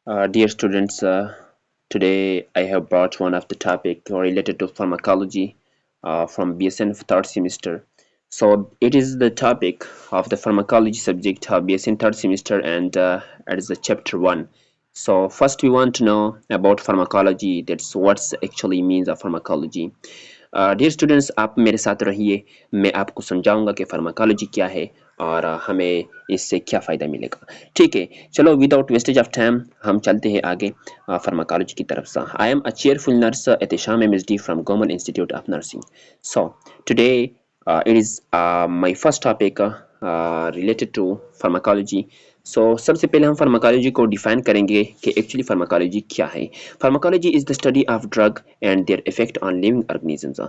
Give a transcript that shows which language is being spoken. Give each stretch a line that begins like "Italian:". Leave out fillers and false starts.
English: Dear students, today I have brought one of the topic related to pharmacology from BSN third semester. So it is the topic of the pharmacology subject of BSN third semester, and it is the chapter 1. So first we want to know about pharmacology. That's what's actually means of pharmacology.
Hindi: Dear students, आप मेरे साथ रहिए। मैं आपको समझाऊंगा कि pharmacology क्या है और हमें इससे क्या फ़ायदा मिलेगा। ठीक है, चलो
English: without wastage of time
Hindi: हम चलते हैं आगे फार्माकोलॉजी की तरफ से।
English: I am a cheerful nurse Ehtesham MSD from government institute of nursing. So today it is my first topic related to pharmacology.
Hindi: सो सबसे पहले हम फार्माकोलॉजी को डिफाइन करेंगे कि एक्चुअली फार्माकोलॉजी क्या है।
English: Pharmacology is the study of drug and their effect on living organisms.